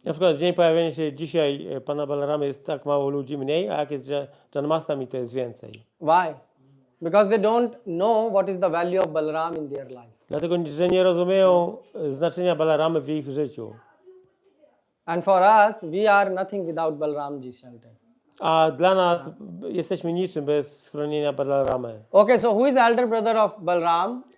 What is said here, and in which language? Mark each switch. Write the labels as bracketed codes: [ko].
[pl] Na przykład w dzień pojawienia się dzisiaj Pana Balaramy jest tak mało ludzi mniej, a jak jest Janmashtami, to jest więcej. [en] Why? Because they don't know what is the value of Balaram in their life. [pl] Dlatego, że nie rozumieją znaczenia Balaramy w ich życiu. [en] And for us, we are nothing without Balramji's shelter. [pl] A dla nas jesteśmy niczym bez schronienia Balaramy. [en] Okay, so who is elder brother of Balram?